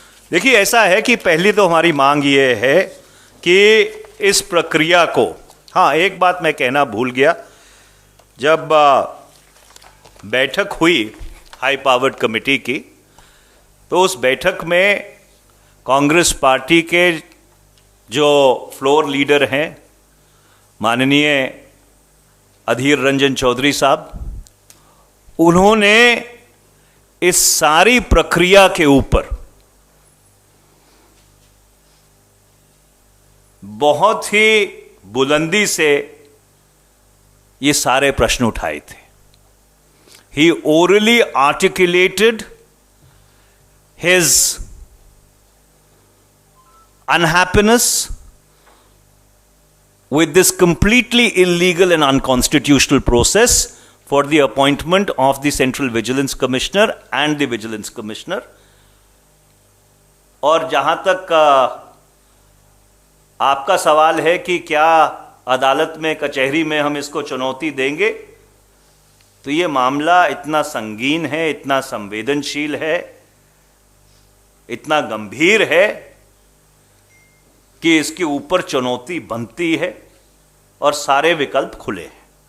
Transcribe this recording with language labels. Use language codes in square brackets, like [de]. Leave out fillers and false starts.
[hi] देखिए, ऐसा है कि पहली तो हमारी मांग ये है कि इस प्रक्रिया को, हाँ एक बात मैं कहना भूल गया, जब बैठक हुई हाई पावर्ड कमेटी की तो उस बैठक में कांग्रेस पार्टी के जो फ्लोर लीडर हैं माननीय अधीर रंजन चौधरी साहब, उन्होंने इस सारी प्रक्रिया के ऊपर बहुत ही बुलंदी से ये सारे प्रश्न उठाए थे. [en] He orally articulated his unhappiness with this completely illegal and unconstitutional process for the appointment of the Central Vigilance Commissioner and the Vigilance Commissioner. [hi] और जहां तक आपका सवाल है कि क्या अदालत में, कचहरी में हम इसको चुनौती देंगे, तो ये मामला इतना संगीन है, इतना संवेदनशील है, इतना गंभीर है कि इसके ऊपर चुनौती बनती है और सारे विकल्प खुले हैं.